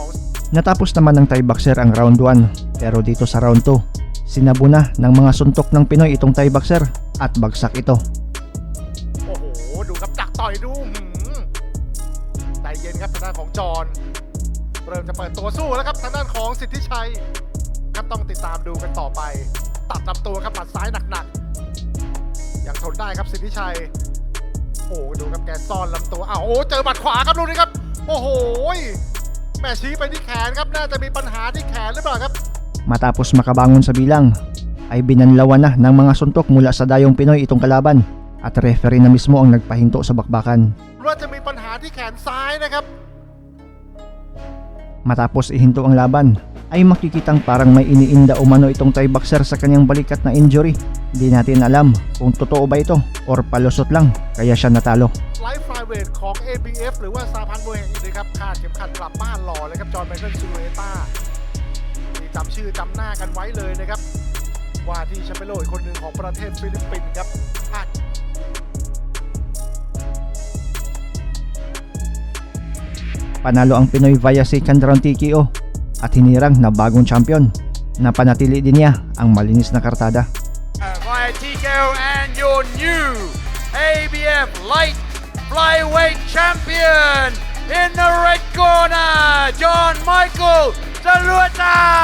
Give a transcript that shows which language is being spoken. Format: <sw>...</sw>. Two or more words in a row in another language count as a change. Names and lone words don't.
<tl>Natapos naman ng Thai boxer ang round 1 pero dito sa round 2, sinabu na ng mga suntok ng Pinoy itong Thai boxer at bagsak ito.</tl> <th>โอ้โห ดูครับดักต่อยดูใจเย็นครับทางด้านของจอห์นเริ่มจะเปิดตัวสู้แล้วครับทางด้านของสิทธิชัยครับต้องติดตามดูกันต่อไป ตัดลำตัวครับหมัดซ้ายหนักๆยังทนได้ครับสิทธิชัยโอ้ดูครับแกซ่อนลำตัวอ้าวโอ้เจอหมัดขวาครับดูนี่ครับโอ้โหแม่ชี้ไปที่แขนครับน่าจะมีปัญหาที่แขนหรือเปล่าครับ</th> <tl>Matapos makabangon sa bilang, ay binanlawan na ng mga suntok mula sa dayong Pinoy itong kalaban at referee na mismo ang nagpahinto sa bakbakan.</tl> <th>ว่าจะมีปัญหาที่แขนซ้ายนะครับ</th> <tl>Matapos ihinto ang laban, ay makikitang parang may iniinda umano itong Thai boxer sa kanyang balikat na injury. Di natin alam kung totoo ba ito or palusot lang kaya siya natalo.</tl> <th>ไลฟ์ไฟเวทของ ABF หรือว่าสาพันธ์มวยแห่งนี้นะครับคาดเข็มขัดกลับบ้านหล่อเลยครับจอห์นไมเคิลซูเอต้าที่จำชื่อจำหน้ากันไว้เลยนะครับว่าที่แชมเปี้ยนโลกอีกคนหนึ่งของประเทศฟิลิปปินส์ครับคาด</th> <tl>Panalo ang Pinoy</tl> <en>via second round TKO</en> <tl>at hinirang na bagong champion. Napanatili din niya ang malinis na kartada.</tl> <en>Via TKO and your new ABF Light Flyweight Champion in the red corner, John Michael Salueta!</en>